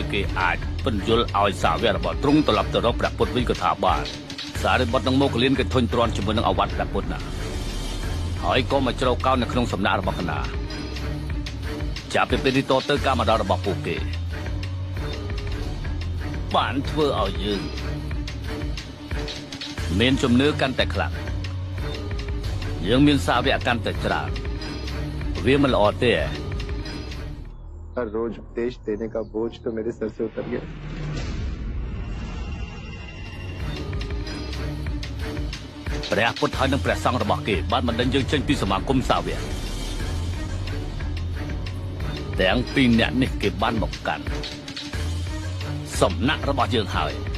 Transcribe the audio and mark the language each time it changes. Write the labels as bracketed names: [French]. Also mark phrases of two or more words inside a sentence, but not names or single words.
[Khmer] គេអាចពន្យល់ឲ្យសាវករបស់ទ្រង់ត្រឡប់ទៅរកព្រះពុទ្ធវិញក៏ថាបានសារេបុត្រនិងម៉ូកលៀនគេធុញទ្រាន់ជាមួយនឹងអវត្តព្រះពុទ្ធណាហើយក៏មកជ្រៅកោននៅក្នុងសំណាក់របស់កណាចាប់ពីពេលនេះតទៅការមកដល់របស់ពួកគេបានធ្វើឲ្យយើងមានជំនឿកាន់តែខ្លាំងយើងមានសាវកកាន់តែច្រើនវាមិនល្អទេ [Hindi] हर रोज उपदेश देने का बोझ तो मेरे सर से उतर गया [Khmer] ព្រះពុទ្ធហើយនិងព្រះសង្ឃរបស់គេបានបណ្ដេញយើងចេញពីសមាគមសាវកទាំងពីរអ្នកនេះគេបានមកកាន់សំណាក់របស់យើងហើយ